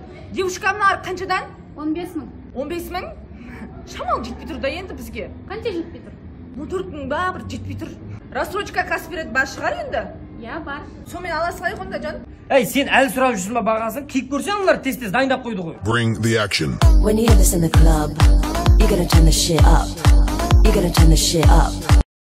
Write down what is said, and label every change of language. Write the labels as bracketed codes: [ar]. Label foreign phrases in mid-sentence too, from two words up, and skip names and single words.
[kk] Девушка мына қаншадан? 15 мың. 15 мың? Шамал жетпей тұр да енді бізге. Қанша жетпей тұр? 14 мың ба, бір жетпей тұр. Рассрочка каспирет бар шығар енді? Я, бар. Сонымен ала салайық онда, жан. Ей, сен әлі сұрап жүрсің ба бағасын? Киіп көрсең олар тез-тез дайындап қойды ғой. [en] Bring the action. When you hear this in the club, you gotta turn the shit up. You gotta turn the shit up.